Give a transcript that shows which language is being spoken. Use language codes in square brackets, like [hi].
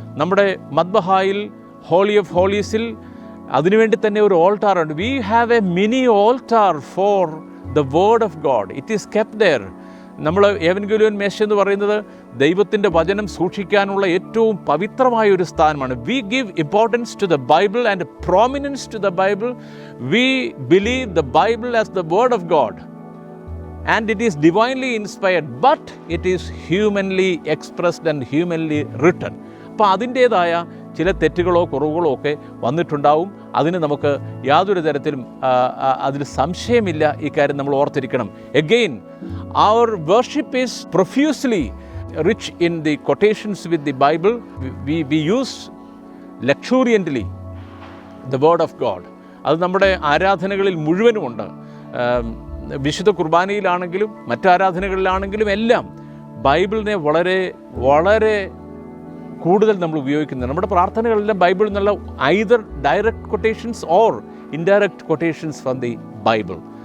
[ml] നമ്മുടെ മദ്ബഹായിൽ holy of ഹോളീസിൽ അതിനുവേണ്ടി തന്നെ ഒരു ഓൾട്ടാർ ഉണ്ട്. [en] We have a mini altar for the word of God. It is kept there. [ml] നമ്മൾ ഏവൻഗേലിയോൻ മേശ എന്ന് പറയുന്നത് ദൈവത്തിൻ്റെ വചനം സൂക്ഷിക്കാനുള്ള ഏറ്റവും പവിത്രമായ ഒരു സ്ഥാനമാണ്. [en] We give importance to the Bible and prominence to the Bible. We believe the Bible as the word of God and it is divinely inspired, but it is humanly expressed and humanly written. [ml] അപ്പോൾ അതിൻ്റേതായ ചില തെറ്റുകളോ കുറവുകളോ ഒക്കെ വന്നിട്ടുണ്ടാവും. അതിന് നമുക്ക് യാതൊരു തരത്തിലും അതിൽ സംശയമില്ല. ഇക്കാര്യം നമ്മൾ ഓർത്തിരിക്കണം. [en] Again, our worship is profusely rich in the quotations with the Bible. We use luxuriantly the word of God. [ml] അത് നമ്മുടെ ആരാധനകളിൽ മുഴുവനുമുണ്ട്. വിശുദ്ധ കുർബാനയിലാണെങ്കിലും മറ്റാരാധനകളിലാണെങ്കിലും എല്ലാം ബൈബിളിനെ വളരെ വളരെ കൂടുതൽ നമ്മൾ ഉപയോഗിക്കുന്നത്. നമ്മുടെ പ്രാർത്ഥനകളെല്ലാം ബൈബിളിൽ നിന്നുള്ള [en] Either direct quotations or indirect quotations from the Bible.